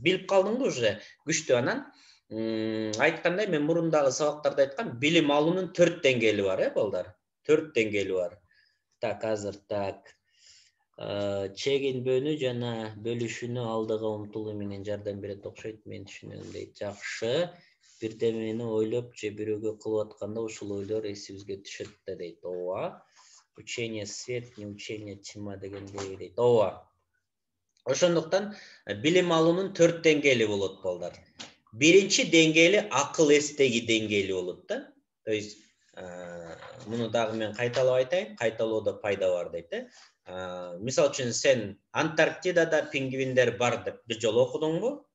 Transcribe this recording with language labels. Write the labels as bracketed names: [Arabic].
[Kyrgyz] Билип калдыңбы [Russian] уже [Kyrgyz] күчтүү. Анан айткандай, мен мурундагы сабактарда айткам, билим алуунун 4 деңгээли бар, балдар. 4 деңгээли бар. Так, азыр так. Чегинбөөнү жана бөлүшүүнү алдыга умтулуу менен жардам берет окшойт, мен түшүнөм дейт. Жакшы. Бирдемени ойлоп же бирөөгө кылып атканда ушул ойлор эсибизге түшөт да дейт. Ооба. [Russian] Учение свет, не учение тьма [Kyrgyz] дегендей дейт. Ооба. Ошондуктан билим алуунун 4 деңгээли болот, балдар. Биринчи деңгээли акыл эстеги деңгээли болот да. То есть муну дагы мен кайталап айтайын, кайталоодо пайда бар дейт, Мисал үчүн сен Антарктидада пингвиндер бар деп бир жолу окудуңбу?